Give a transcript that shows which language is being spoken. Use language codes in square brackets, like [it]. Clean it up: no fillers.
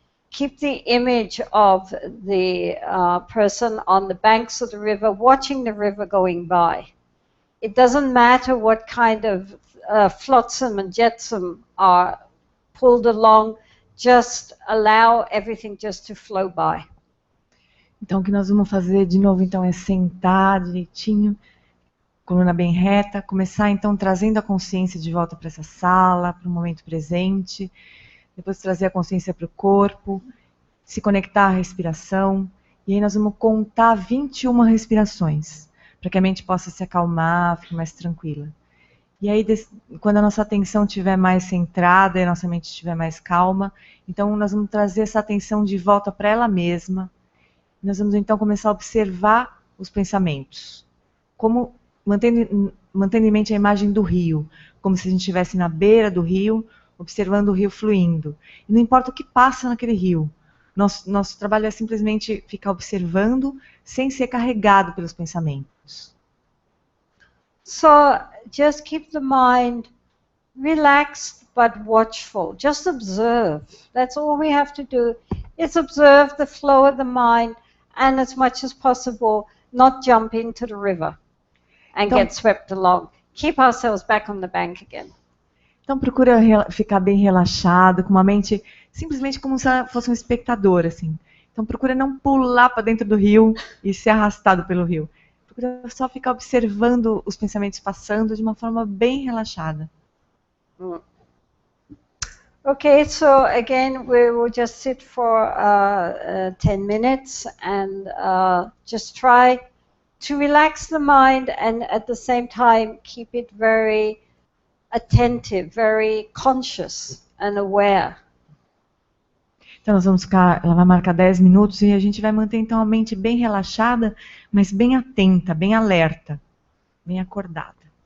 [en] Keep the image of the person on the banks of the river, watching the river going by. It doesn't matter what kind of flotsam and jetsam are pulled along, just allow everything just to flow by. [pt] Então o que nós vamos fazer de novo então é sentar direitinho, coluna bem reta, começar então trazendo a consciência de volta para essa sala, para o momento presente, depois trazer a consciência para o corpo, se conectar à respiração, e aí nós vamos contar 21 respirações, para que a mente possa se acalmar, ficar mais tranquila. E aí, quando a nossa atenção estiver mais centrada e a nossa mente estiver mais calma, então nós vamos trazer essa atenção de volta para ela mesma. Nós vamos então começar a observar os pensamentos, como mantendo em mente a imagem do rio, como se a gente estivesse na beira do rio, observando o rio fluindo. E não importa o que passa naquele rio, Nosso trabalho é simplesmente ficar observando sem ser carregado pelos pensamentos. [en] So just keep the mind relaxed but watchful. Just observe. That's all we have to do. Is observe the flow of the mind and as much as possible not jump into the river and get swept along. Keep ourselves back on the bank again. [pt] Então procura ficar bem relaxado, com uma mente simplesmente como se ela fosse um espectador, assim. Então procura não pular para dentro do rio e ser arrastado pelo rio. Procura só ficar observando os pensamentos passando de uma forma bem relaxada. [en] Okay, so again, we will just sit for 10 minutes and just try to relax the mind and at the same time keep it very attentive, very conscious and aware. [pt] Então nós vamos ficar, ela vai marcar 10 minutos e a gente vai manter então a mente bem relaxada, mas bem atenta, bem alerta, bem acordada.